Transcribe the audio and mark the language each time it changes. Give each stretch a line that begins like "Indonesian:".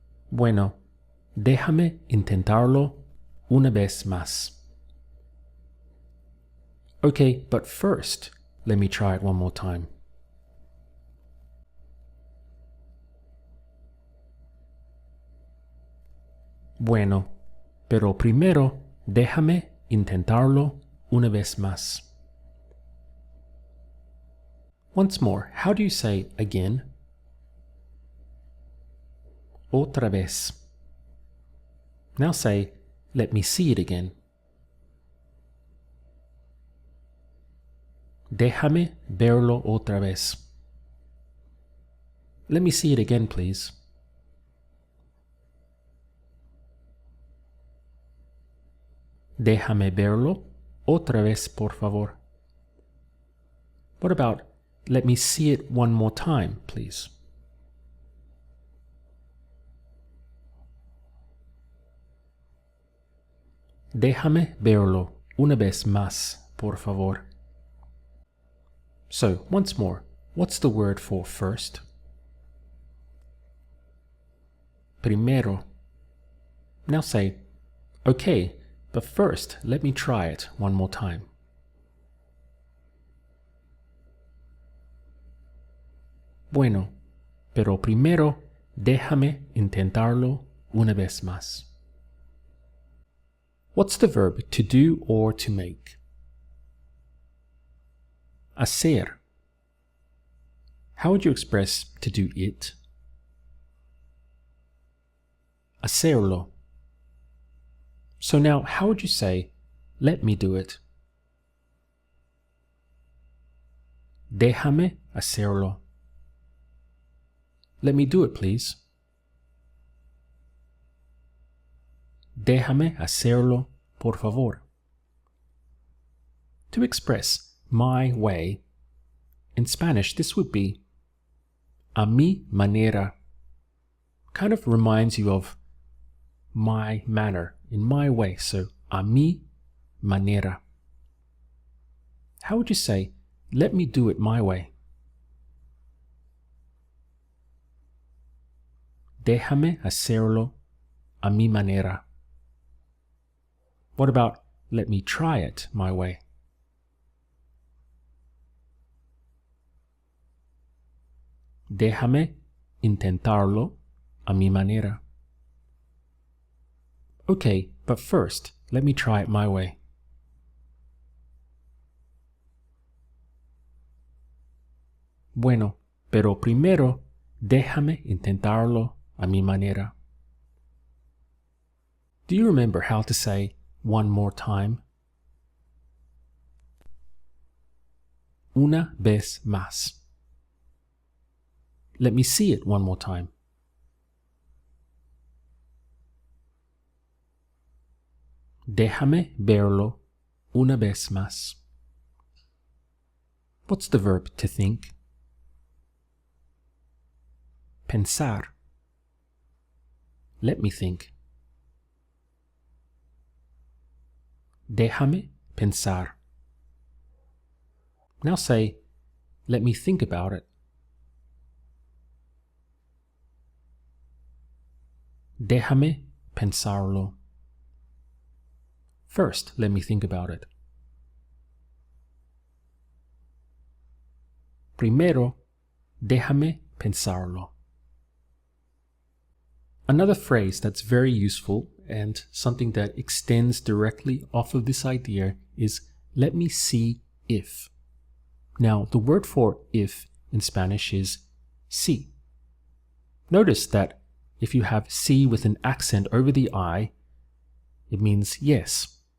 Spanish: Bueno, déjame intentarlo una vez más.
English: Okay, but first, let me try it one more time.
Spanish: Bueno, pero primero déjame intentarlo una vez más.
English: Once more, how do you say again?
Spanish: Otra vez.
English: Now say, let me see it again.
Spanish: Déjame verlo otra vez.
English: Let me see it again, please.
Spanish: Déjame verlo otra vez, por favor.
English: What about, let me see it one more time, please?
Spanish: Déjame verlo una vez más, por favor.
English: So, once more, what's the word for first? Primero. Now say, okay, but first let me try it one more time.
Spanish: Bueno, pero primero déjame intentarlo una vez más.
English: What's the verb to do or to make? Hacer. How would you express to do it? Hacerlo. So now, how would you say, let me do it?
Spanish: Déjame hacerlo.
English: Let me do it, please.
Spanish: Déjame hacerlo, por favor.
English: To express my way, in Spanish, this would be a mi manera. Kind of reminds you of my manner, in my way. So, a mi manera. How would you say, let me do it my way?
Spanish: Déjame hacerlo a mi manera.
English: What about, let me try it my way?
Spanish: Déjame intentarlo a mi manera.
English: Okay, but first, let me try it my way.
Spanish: Bueno, pero primero, déjame intentarlo a mi manera.
English: Do you remember how to say one more time?
Spanish: Una vez más.
English: Let me see it one more time.
Spanish: Déjame verlo una vez más.
English: What's the verb to think? Pensar. Let me think.
Spanish: Déjame pensar.
English: Now say, let me think about it.
Spanish: Déjame pensarlo.
English: First, let me think about it.
Spanish: Primero, déjame pensarlo.
English: Another phrase that's very useful and something that extends directly off of this idea is let me see if. Now, the word for if in Spanish is si. Notice that if you have si with an accent over the I, it means yes.